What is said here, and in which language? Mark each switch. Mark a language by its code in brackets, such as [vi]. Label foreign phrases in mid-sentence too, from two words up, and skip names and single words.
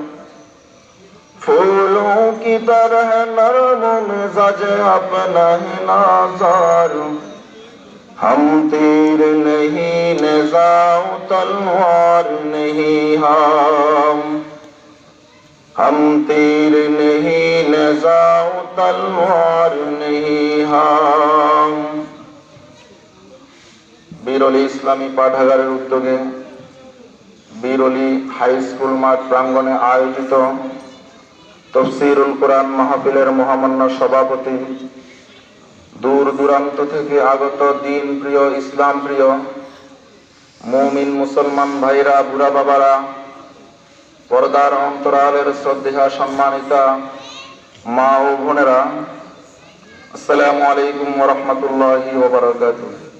[ur] پھولوں کی طرح نرم مزاج اپنا ہی نازار ہم تیر نہیں نظام تلوار نہیں ہم تیر نہیں نظام تلوار نہیں ہم [bn] বীরলি ইসলামী পাঠাগারের উদ্যোগে বীরলি হাই স্কুল মাঠ প্রাঙ্গণে আয়োজিত তফসিরুল কোরআন মাহফিলের মহামান্য সভাপতি দূর দূরান্ত থেকে আগত দিন প্রিয় ইসলাম প্রিয় মুমিন মুসলমান ভাইরা বুড়া বাবারা পর্দার অন্তরালের শ্রদ্ধেয়া সম্মানিতা মা ও বোনেরা [ar] السلام عليكم و رحمة الله و بركاته